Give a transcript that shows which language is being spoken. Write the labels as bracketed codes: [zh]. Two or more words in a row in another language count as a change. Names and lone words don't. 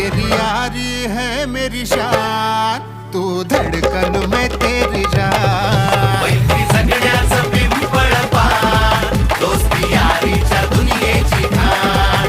[hi] यारी है मेरी शान, तू धड़कन में तेरी जान। [mr] मैत्री सगळ्याचं पिंपळ पान, दोस्ती यारीच्या दुनियेची खाण।